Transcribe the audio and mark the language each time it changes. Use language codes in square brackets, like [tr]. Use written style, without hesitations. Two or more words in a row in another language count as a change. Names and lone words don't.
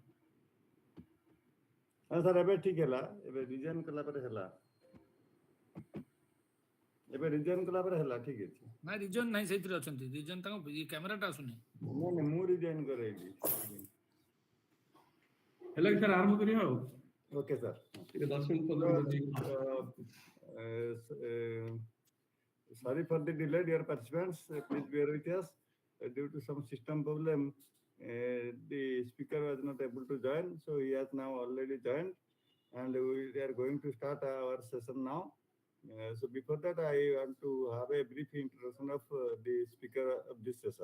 [or] ହଁ ସାର୍ ଏବେ ଠିକ ହେଲା ଏବେ ରିଜଏନ୍ କଲା ପରେ ହେଲା ଏବେ ରିଜଏନ୍ କଲା ପରେ ହେଲା ଠିକ ଅଛି। ନାଇଁ ରିଜନ୍ ନାହିଁ ସେଇଥିରେ ଅଛନ୍ତି ରିଜନ୍ ତାଙ୍କ କ୍ୟାମେରାଟା ଆସୁନି ନାଇଁ ମୁଁ ରିଜଏନ୍ କରେଇଲି ହେଲା କି ସାର୍ ଆରମ୍ଭ କରିବା ଆଉ [en] okay sir. [or] ଟିକେ 10 ମିନିଟ୍ 15 ମିନିଟ୍ [en] Sorry for the delay, dear participants. Please bear with us. Due to some system problem, the speaker was not able to join. So he has now already joined, and we are going to start our session now. So before that, I want to have a brief introduction of the speaker of this session.